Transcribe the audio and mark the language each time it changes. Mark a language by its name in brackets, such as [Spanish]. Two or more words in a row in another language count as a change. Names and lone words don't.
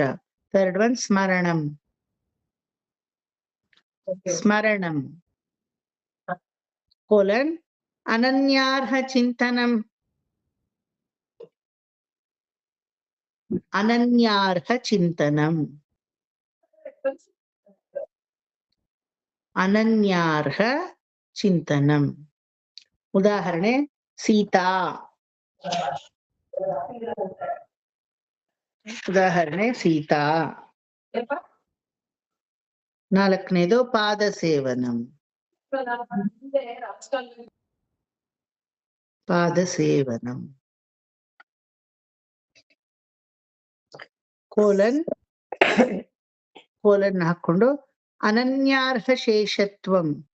[Kannada] ಥರ್ಡ್ 1 ಸ್ಮರಣಂ. ಸ್ಮರಣಂ ಕೋಲನ್ [Sanskrit] अनन्यार्ह चिन्तनम्. अनन्यार्ह चिन्तनम्. अनन्यार्ह चिन्तनम्. [Kannada] ಉದಾಹರಣೆ ಸೀತಾ. ಉದಾಹರಣೆ ಸೀತಾ. ನಾಲ್ಕನೇದು [Sanskrit] पाद सेवनम्. पाद सेवनम् [Kannada] ಕೋಲನ್ ಹಾಕೊಂಡು [Sanskrit] अनन्यार्ह शेषत्वम्.